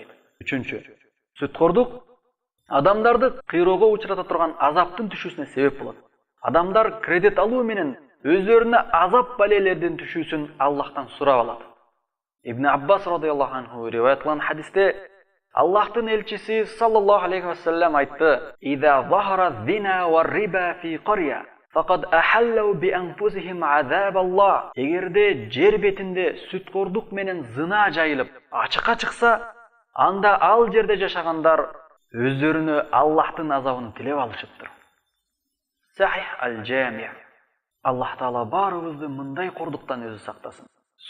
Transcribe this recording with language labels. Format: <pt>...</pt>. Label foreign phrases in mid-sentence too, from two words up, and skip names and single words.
<ky>Үчүнчү, сүткорлук адамдарды кыйроого учурата турган азаптын түшүүсүнө себеп болот. Адамдар кредит алуу менен өздөрүнө азап балелердин түшүүсүн Аллахтан сурап алат. Ибн Аббас</ky> <ar>رضي الله عنه</ar> <ky>риваят кылган хадисте Аллахтын элчиси</ky> <ar>صلى الله عليه وسلم</ar> <ky>айтты:</ky> <ar>"إذا ظهر الزنا والربا في قرية فقد أحلوا بأنفسهم عذاب الله."</ar> <ky>Эгерде жер бетинде сүткорлук менен зына жайылып, ачыкка чыкса, анда ал жерде жашагандар өздөрүнө Аллахтын азабын тилеп алышыптыр. Сахих аль-Жами'. Аллах Таала баарыбызды мындай кордуктан өзү сактасын.</ky>